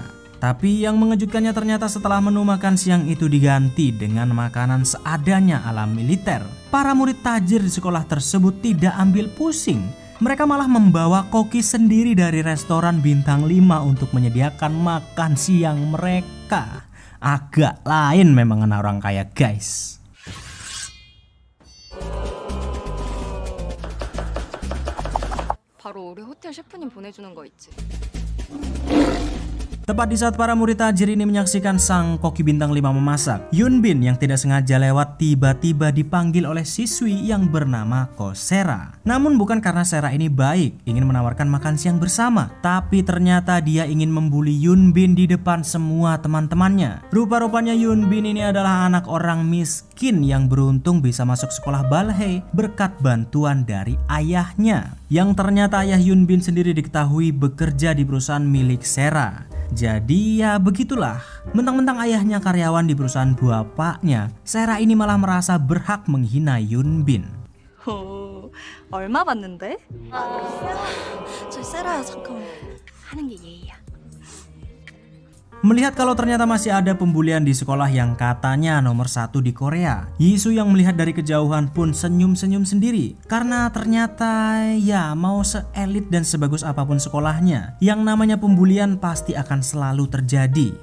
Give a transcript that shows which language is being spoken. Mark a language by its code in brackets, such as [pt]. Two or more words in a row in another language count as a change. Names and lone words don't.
[id] Tapi yang mengejutkannya ternyata setelah menu makan siang itu diganti dengan makanan seadanya ala militer, para murid tajir di sekolah tersebut tidak ambil pusing. Mereka malah membawa koki sendiri dari restoran bintang 5 untuk menyediakan makan siang mereka. Agak lain memang anak orang kaya, guys. [ko] 바로 우리 호텔 셰프님 보내주는 거 있지. [id] Tepat di saat para murid tajir ini menyaksikan sang koki bintang 5 memasak, Yunbin yang tidak sengaja lewat tiba-tiba dipanggil oleh siswi yang bernama Ko Sera. Namun bukan karena Sera ini baik, ingin menawarkan makan siang bersama, tapi ternyata dia ingin membuli Yunbin di depan semua teman-temannya. Rupa-rupanya Yunbin ini adalah anak orang miskin yang beruntung bisa masuk sekolah Balhei berkat bantuan dari ayahnya. Yang ternyata ayah Yunbin sendiri diketahui bekerja di perusahaan milik Sera. Jadi ya begitulah, mentang-mentang ayahnya karyawan di perusahaan bapaknya, Sera ini malah merasa berhak menghina Yunbin. [ko] 오, 얼마 받는데? 저 세라야 잠깐만 하는 게 예의야. [id] Melihat kalau ternyata masih ada pembulian di sekolah yang katanya nomor 1 di Korea, Yisu yang melihat dari kejauhan pun senyum-senyum sendiri. Karena ternyata ya mau seelit dan sebagus apapun sekolahnya, yang namanya pembulian pasti akan selalu terjadi.